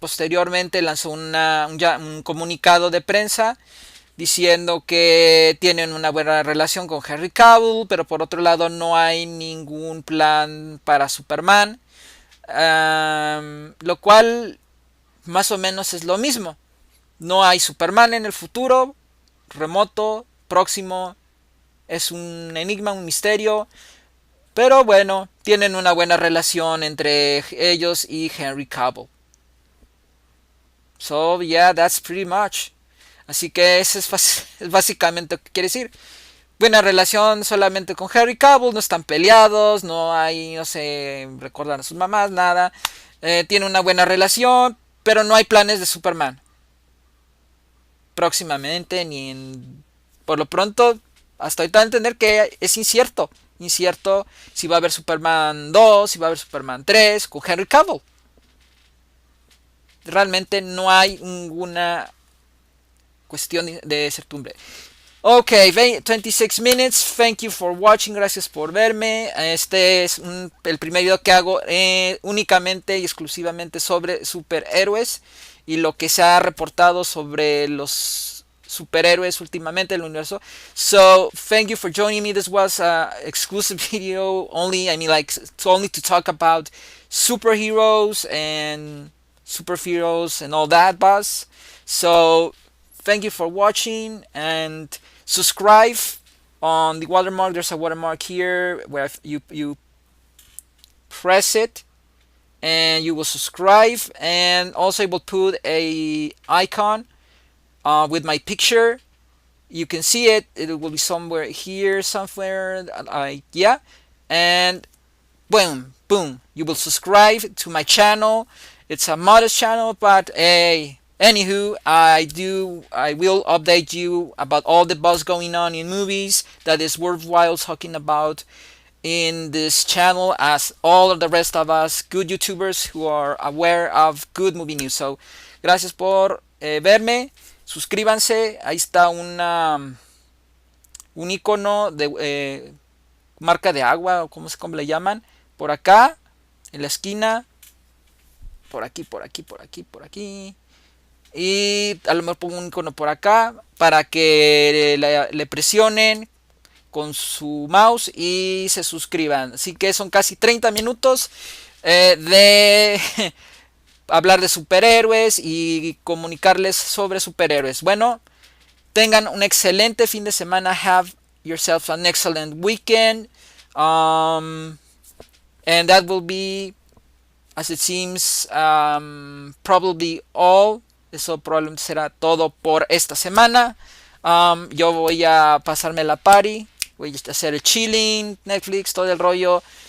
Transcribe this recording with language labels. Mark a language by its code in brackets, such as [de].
[es] Posteriormente lanzó un comunicado de prensa diciendo que tienen una buena relación con Henry Cavill, pero por otro lado no hay ningún plan para Superman, lo cual más o menos es lo mismo. No hay Superman en el futuro, remoto, próximo, es un enigma, un misterio, pero bueno, tienen una buena relación entre ellos y Henry Cavill. [en] So yeah, that's pretty much. [es] Así que eso es básicamente lo que quiere decir. Buena relación solamente con Henry Cavill, no están peleados, no hay, no sé, recuerdan a sus mamás, nada. Tiene una buena relación, pero no hay planes de Superman. Próximamente, ni en... Por lo pronto, hasta ahorita entender que es incierto. Incierto si va a haber Superman 2, si va a haber Superman 3 con Henry Cavill. Realmente no hay ninguna cuestión de certidumbre. [en] Ok, 26 minutes. Thank you for watching. [es] Gracias por verme. Este es el primer video que hago únicamente y exclusivamente sobre superhéroes y lo que se ha reportado sobre los superhéroes últimamente en el universo. [en] So, thank you for joining me. This was an exclusive video only. I mean, like, only to talk about superheroes and superheroes and all that, boss. So, thank you for watching and subscribe on the watermark. There's a watermark here where you press it and you will subscribe, and also I will put a icon with my picture. You can see it. It will be somewhere here, somewhere. Yeah, and boom, boom. You will subscribe to my channel. It's a modest channel, but hey. Anywho, I will update you about all the buzz going on in movies that is worthwhile talking about in this channel, as all of the rest of us good YouTubers who are aware of good movie news. [es] So, gracias por verme, suscríbanse, ahí está un icono de marca de agua, o cómo le llaman, por acá, en la esquina, por aquí, por aquí, por aquí, por aquí. Y a lo mejor pongo un icono por acá para que le presionen con su mouse y se suscriban. Así que son casi 30 minutos de hablar de superhéroes y comunicarles sobre superhéroes. Bueno, tengan un excelente fin de semana. [en] Have yourself an excellent weekend. And that will be, as it seems, probably all. [es] Eso probablemente será todo por esta semana. Yo voy a pasarme la party. Voy a hacer el chilling, Netflix, todo el rollo.